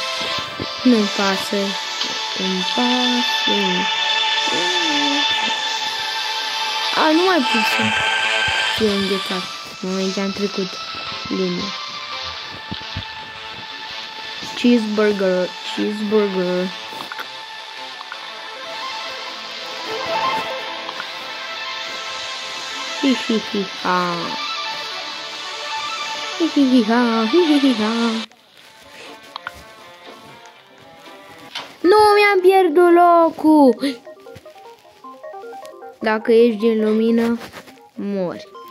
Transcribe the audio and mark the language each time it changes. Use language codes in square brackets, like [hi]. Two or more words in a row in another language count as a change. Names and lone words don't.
[ro] Nu-mi pasă. Îmi pasă. A, nu mai pot să fiu înghețat. În momentul ce am trecut linia. [en] Cheeseburger, cheeseburger. Hi hi hi ha. Hi hi hi ha, hi hi hi ha. [ro] Nu mi-am pierdut locul. Dacă ești din lumină, mori.